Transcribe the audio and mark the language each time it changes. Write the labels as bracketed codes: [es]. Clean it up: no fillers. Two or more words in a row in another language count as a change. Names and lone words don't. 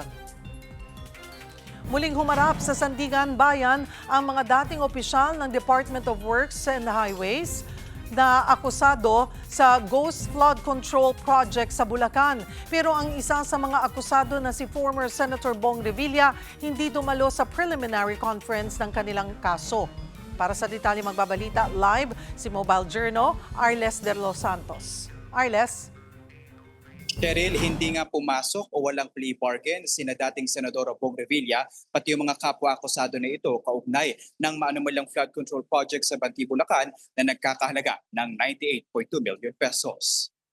[tl] Muling humarap sa Sandigan Bayan ang mga dating opisyal ng Department of Works and Highways na akusado sa Ghost Flood Control Project sa Bulacan. Pero ang isa sa mga akusado na si [en] former Senator [tl] Bong Revilla hindi dumalo sa [en] preliminary conference [tl] ng kanilang kaso. Para sa detalye magbabalita live si Mobile Journal, Arles de los Santos. Arles? Cheryl, hindi nga pumasok o walang [en] plea bargain [tl] sina dating Senador Bong Revilla pati yung mga kapwa-akusado na ito kaugnay ng maanumalyang [en] flood control project [tl] sa Banti, Bulacan na nagkakahalaga ng 98.2 [en] million pesos.